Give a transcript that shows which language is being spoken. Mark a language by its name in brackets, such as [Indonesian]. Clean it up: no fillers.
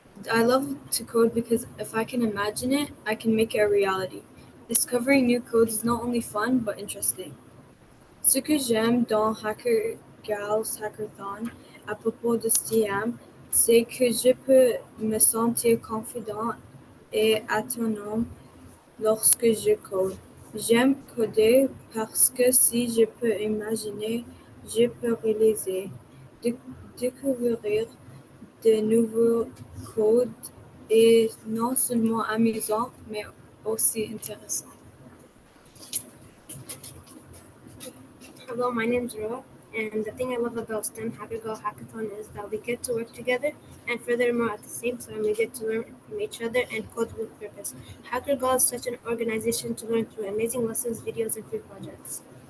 [English] I love to code because if I can imagine it, I can make it a reality. Discovering new codes is not only fun but interesting. [French] Ce que j'aime dans Hackergal's Hackathon à propos de STEAM, c'est que je peux me sentir confident et autonome lorsque je code. J'aime coder parce que si je peux imaginer, je peux réaliser. Découvrir de nouveaux codes est non seulement amusant, mais aussi intéressant. [English] Hello, my name's Roa, and the thing I love about STEM Hackergal Hackathon is that we get to work together, and furthermore, at the same time, we get to learn from each other and code with purpose. Hackergal is such an organization to learn through amazing lessons, videos, and free projects.